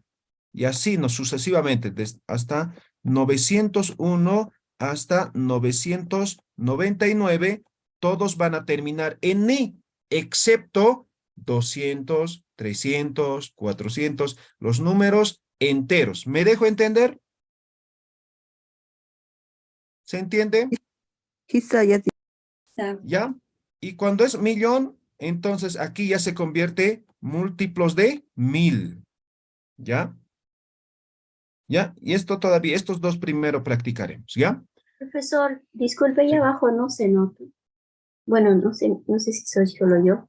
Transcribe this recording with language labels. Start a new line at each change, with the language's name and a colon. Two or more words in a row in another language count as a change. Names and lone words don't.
Spanish: Y así no sucesivamente, hasta 901 hasta 999, todos van a terminar en ni, excepto 200, 300, 400, los números enteros. ¿Me dejo entender? ¿Se entiende?
Aymara: Hisa yatichi. Isa.
Spanish: ¿Ya? Y cuando es millón, entonces aquí ya se convierte múltiplos de 1000. ¿Ya? ¿Ya? Y esto todavía, estos dos primero practicaremos, ¿ya? Profesor, disculpe, ahí Sí. abajo no se nota. Bueno, no sé si soy solo yo.